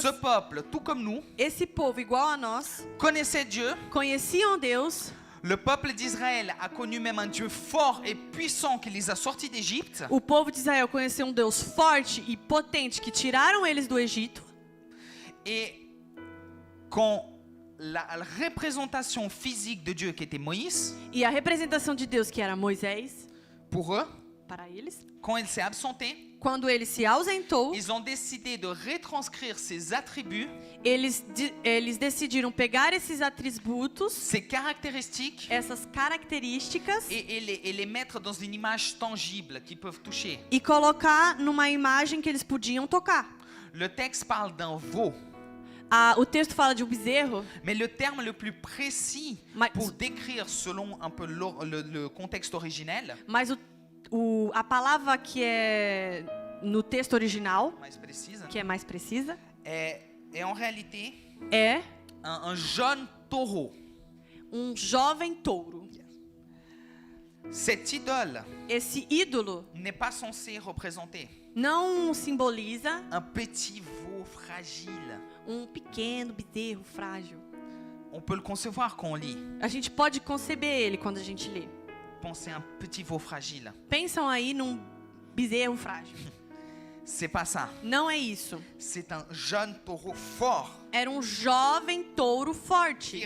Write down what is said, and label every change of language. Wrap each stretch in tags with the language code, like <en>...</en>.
<fr>ce peuple, tout comme nous,</fr> <pt>esse povo igual a nós</pt> <fr>connaissait Dieu.</fr> <pt>conheciam Deus.</pt> <fr>Le peuple d'Israël a connu même un Dieu fort et puissant qui les a sortis d'Égypte.</fr> <pt>O povo de Israel conheceu um Deus forte e potente que tiraram eles do Egito.</pt> <fr>Et quand la représentation physique de Dieu qui était Moïse,</fr> <pt>E a representação de Deus, que era Moisés,</pt> <fr>pour eux,</fr> <pt>para eles,</pt> <fr>quand il s'est absenté,</fr> <pt>quando ele se ausentou,</pt> <fr>ils ont décidé de retranscrire ses attributs,</fr> <pt>eles decidiram pegar esses atributos,</pt> <fr>ses caractéristiques,</fr> <pt>essas características,</pt> <fr>et les mettre dans une image tangible qu'ils peuvent toucher.</fr> <pt>e colocar numa imagem que eles podiam tocar.</pt> <fr>Le texte parle d'un veau,</fr> <pt>O texto fala de um bezerro,</pt> <fr>mais le terme le plus précis</fr> <pt>Mas-</pt> <fr>pour décrire selon un peu le contexte originel,</fr> <pt>mas a palavra que é no texto original,</pt> <fr>mais précise,</fr> <pt>que é mais precisa,</pt> <fr>est en réalité</fr> <pt>é</pt> <fr>un jeune taureau.</fr> <pt>jovem touro.</pt> <fr>Cette idole</fr> <pt>Esse ídolo</pt> <fr>n'est pas censé représenter</fr> <pt>não simboliza</pt> <fr>un petit veau fragile.</fr> <pt>pequeno bezerro frágil.</pt> <fr>On peut le concevoir quand on lit.</fr> <pt>A gente pode conceber ele quando a gente lê.</pt> <fr>Pensez à un petit veau fragile.</fr> <pt>Pensam aí num bezerro frágil.</pt> <fr>C'est pas ça.</fr> <pt>Não é isso.</pt> <fr>C'est un jeune taureau fort,</fr> <pt>Era um jovem touro forte,</pt>